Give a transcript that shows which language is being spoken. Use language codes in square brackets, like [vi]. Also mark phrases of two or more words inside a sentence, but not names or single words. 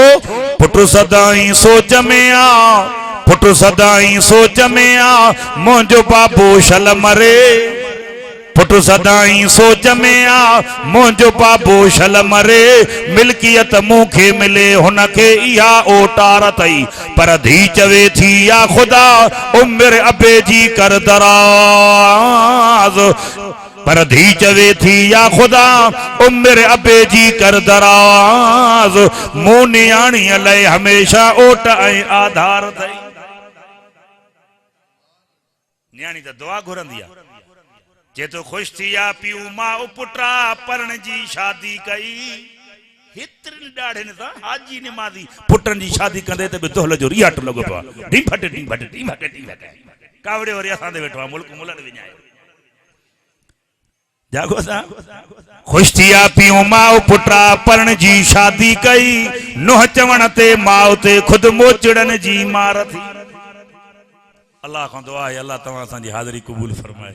[sd] पुट सदाई सोच में आ, पुट सदाई सोच में आ, मुंहिंजो बाबू शल मरे। पुट सदाई सोच में आ, मुंहिंजो बाबू शल मरे। मिल्कियत मूंखे मिले हुनखे इहा ओटार अथई, पर धी चवे थी या ख़ुदा उमिर अबे जी कर दराज। पर धी चवे थी या ख़ुदा उमिर अबे जी कर दराज। मूं न्याणीअ लाइ हमेशा ओट ऐं आधार अथई। न्याणी त दुआ घुरंदी आहे। जे तो खुश थी या पियो माउ पुटा परण जी शादी कई। हेतिरनि ॾाढनि सां हाजी निमाज़ी पुटनि जी शादी कंदे त बि दोहल जो रियाट लॻो पियो आहे। ढी फट ढी फट ढी फट ढी फट कावड़े वरी असां ते वेठो आहे, मुल्क मुलड़ विञाए। जागो असां खुश थी या पियो माउ पुटा परण जी शादी कई। नुंहुं चवण ते माउ ते ख़ुदि मोचड़नि जी मार थी। अल्लाह खां दुआ आहे अल्लाह तव्हां असांजी हाज़िरी क़बूल फरमाए।